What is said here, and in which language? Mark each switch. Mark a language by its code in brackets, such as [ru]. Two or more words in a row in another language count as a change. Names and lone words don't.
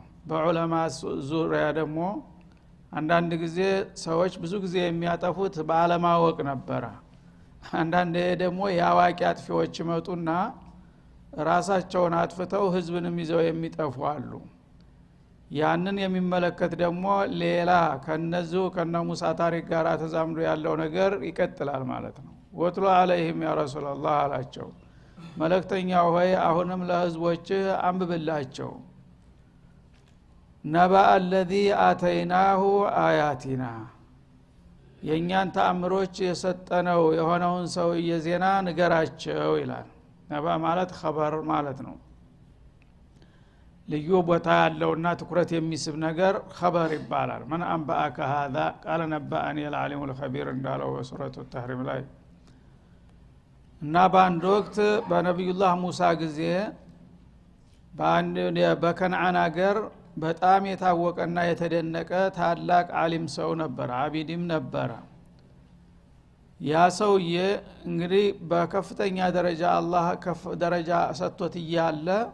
[am] በዑለማ ዙሪያ ደግሞ አንዳንድ ጊዜ ሰዎች ብዙ ጊዜ የሚያጠፉት ባለማወቅ ነበር። አንዳንድ ደግሞ ያዋቂ አጥፊዎች መጡና ራሳቸውን አጥፍተው ህዝብንም ይዘው የሚጠፉ አሉ። ያንን የሚመለከት ደግሞ ሌላ ከነዙ ከነሙሳ ታሪክ ጋር ተዛምዶ ያለው ነገር ይቀጥላል ማለት ነው። [ar] واتل عليهم يا رسول الله [am] አላቸው መልእክተኛው ሆይ አሁንም ለህዝቦች አንብብላቸው [ar] نبأ الذي آتيناه آياتنا [am] የኛን ተአምሮች የሰጠነው የሆነውን ሰው የዜና ንገራቸው ይላል። ነባ ማለት خبر ማለት ነው። ልዩ ቦታ ያለውና ትኩረት የሚስብ ነገር خبر ይባላል። [ar] من أنبأك هذا قال نبأني العليم الخبير [am] እንዳለው በሱረቱ ተህሪም ላይ እና በአንድ ወቅት በነብዩላህ ሙሳ ጊዜ በከነዓን አገር በጣም የታወቀና የተደነቀ ታላቅ ዓሊም ሰው ነበር፣ አቢድም ነበር። ያ ሰውዬ እንግዲህ በከፍተኛ ደረጃ አላህ ደረጃ ሰጥቶት እያለ